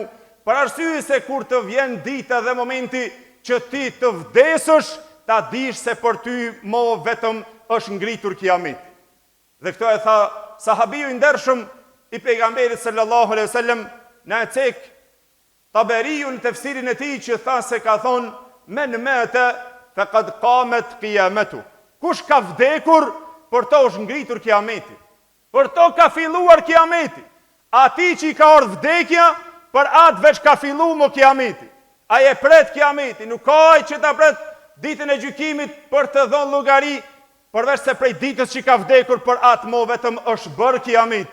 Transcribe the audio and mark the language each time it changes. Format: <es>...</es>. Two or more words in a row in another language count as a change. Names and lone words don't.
<sq>Për arsye se kur të vjen dita dhe momenti që ti të vdesësh, ta dish se për ty mo vetëm është ngritur kiameti. Dhe këto e tha sahabiu i ndershëm i pejgamberit</sq> <ar>صلى الله عليه وسلم</ar> <sq>në cek Taberiu në tefsirin e tij që tha se ka thonë:</sq> <ar>"من مات فقد قامت قيامته."</ar> <sq>Kush ka vdekur, për to është ngritur kiameti. Për to ka filluar kiameti. Ati që i ka ardhur vdekja, për atë veç ka filluar mo kiameti. Ai e pret kiameti, nuk ka ai që ta pret ditën e gjykimit për të dhënë llogari, përveç se prej ditës që ka vdekur për atë mo vetëm është bërë kiameti.</sq>